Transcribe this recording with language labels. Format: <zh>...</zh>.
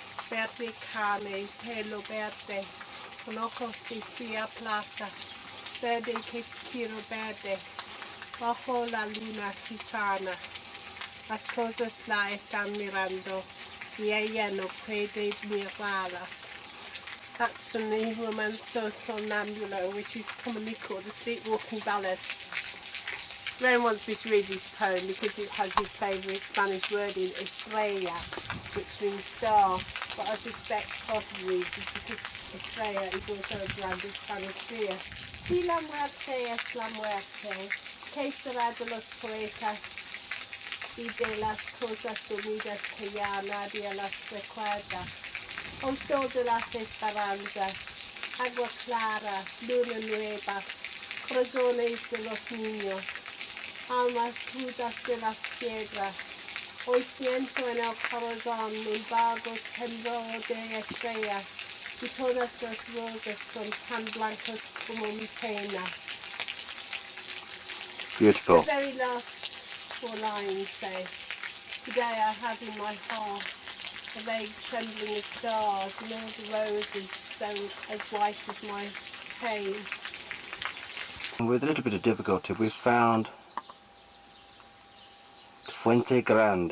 <es>Verde carne, pelo verde, con ojos de fría plata, verde que te quiero verde, bajo la luna gitana. Las cosas la están mirando y ella no puede mirarlas.</es> <en>That's from the Romanzo Sonambulo, which is commonly called the sleepwalking ballad. Ren wants me to read this poem because it has his favourite Spanish word in estrella, which means star, but I suspect possibly it's because estrella is also a brand of Spanish beer.</en> <es>Si la muerte es la muerte, ¿qué será de los poetas y de las cosas dormidas que ya nadie las recuerda? Oh sol de las esperanzas, agua clara, luna nueva, corazones de los niños, almas crudas de las piedras. Hoy siento en el corazón un vago temblor de estrellas, y todas las rosas son tan blancas como mi pena.</es> <en>Beautiful. The very last 4 lines say, today I have in my heart a vague trembling of stars and all the roses so as white as my pain. With a little bit of difficulty we found Fuente Grande.</en>